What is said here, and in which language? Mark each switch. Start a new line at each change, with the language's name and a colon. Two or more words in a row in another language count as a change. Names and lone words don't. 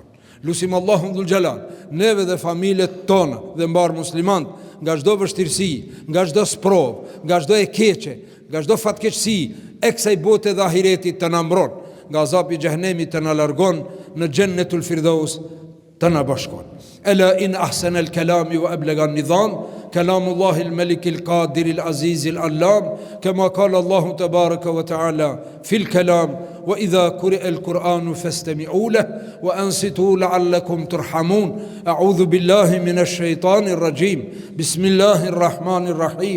Albanian: Lusim Allahun
Arabic: ذو الجلال,
Albanian: neve dhe familjet tona dhe mbar muslimant, nga çdo vështirësi, nga çdo sprov, nga çdo e keqe, nga çdo fatkeqësi e kësaj bote dhe ahiretit të na mbron, nga azapi i xhehenemit të na largon, në Jannatul Firdaus të na bashkon.
Arabic: ألا إن أحسن الكلام وأبلغ النظام كلام الله الملك القادر العزيز العلام كما قال الله تبارك وتعالى في الكلام وإذا قرئ القرآن فاستمعوا له وأنصتوا لعلكم ترحمون. أعوذ بالله من الشيطان الرجيم. بسم الله الرحمن الرحيم.